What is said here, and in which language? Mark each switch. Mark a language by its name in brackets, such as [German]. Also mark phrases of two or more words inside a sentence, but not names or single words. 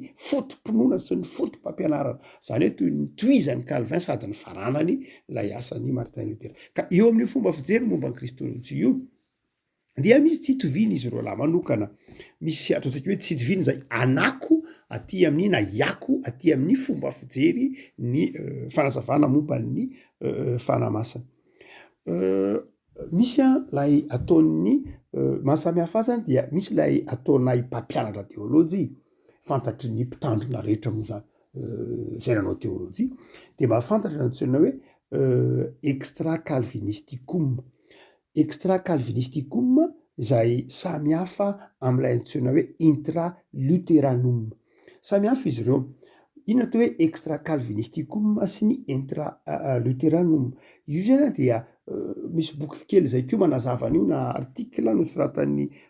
[Malagasy] fotom-pinoana sy ny fotom-pampianarana zany hoe toy ny tohizan'ny Calvin sady ny faranany lay asany Martin Luther ka eo amin'ny fomba fijery momba ny kristolojia io dia misy tsy hitoviny izy roa lahy manokana misy ataontsika hoe tsy hitoviny zay anako aty amin'ny na iako aty amin'ny fomba fijery ny fanazavana momba ny fanamasina misy a lay ataon'ny mahasamihafa azy dia misy lay ataonay mpampianatra teolojia fantatry ny mpitandrina rehetra moa zany zay nanao teolojia de mahafantatra nantsona hoe [Latin] extra calvinisticum extra calvinisticum [Malagasy] zay samihafa am'ilay antsona hoe [Latin] intra luteranum [Malagasy] samihafa izy ireo ino atao hoe [Latin] extra calvinisticum [Malagasy] sy ny [Latin] intra luteranum [Malagasy] io zany dia misy boky kely zay koa manazava an'io na article nosoratan'ny